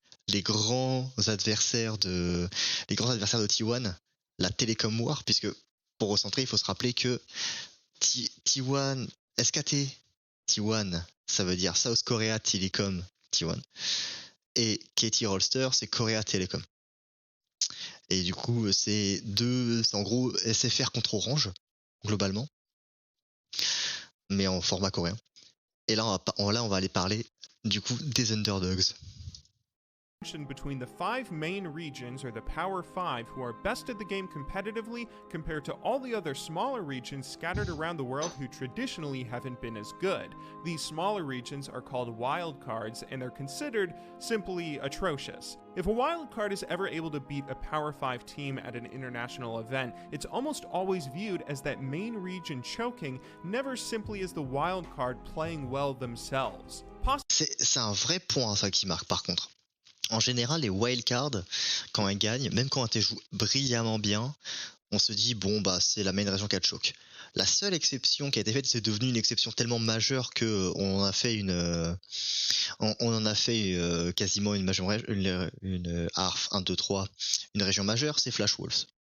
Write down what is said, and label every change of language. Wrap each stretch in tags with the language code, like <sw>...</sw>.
<fr>Les grands adversaires de T1, la Telecom War, puisque pour recentrer, il faut se rappeler que T1, SKT, T1, ça veut dire South Korea Telecom T1, et KT Rolster, c'est Korea Telecom. Et du coup, c'est en gros SFR contre Orange, globalement, mais en format coréen. Et là, on va aller parler, du coup, des underdogs.</fr> <en>Between the 5 main regions are the Power 5 who are best at the game competitively compared to all the other smaller regions scattered around the world who traditionally haven't been as good. These smaller regions are called wildcards and they're considered simply atrocious. If a wildcard is ever able to beat a Power 5 team at an international event, it's almost always viewed as that main region choking, never simply as the wildcard playing well themselves.</en> <fr>C'est un vrai point ça qui marque par contre. En général, les wildcards, quand elles gagnent, même quand elles jouent brillamment bien, on se dit, bon, bah, c'est la main région qui a de choc. La seule exception qui a été faite, c'est devenu une exception tellement majeure qu'on a fait on en a fait quasiment une ARF 1, 2, 3, une région majeure, c'est Flash Wolves.</fr>